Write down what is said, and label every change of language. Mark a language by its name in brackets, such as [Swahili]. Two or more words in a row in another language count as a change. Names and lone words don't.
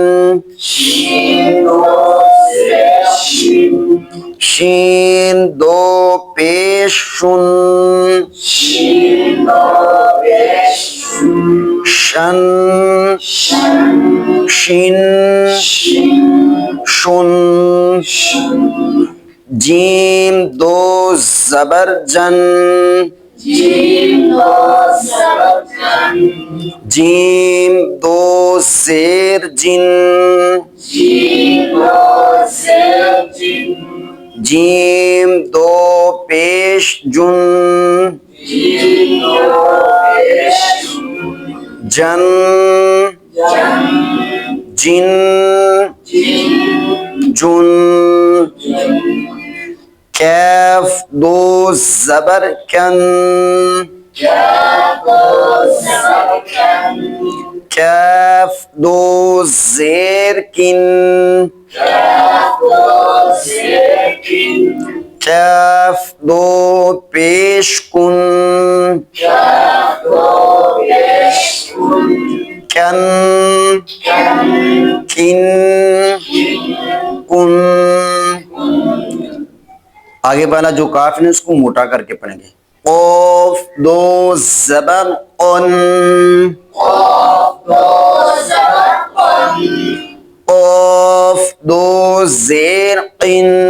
[Urdu] شین دو پیش شن شن شن شن جیم دو زبر جن جیم دو زیر جن جیم دو پیش جن جن جن جن کیف دو زبر کن کیف دو زیر کن کیف دو پیش کن کن کن کن آگے والا جو کاف ہے اس کو موٹا کر کے پڑھیں گے قوف دو زبر قن قوف دو زیر قن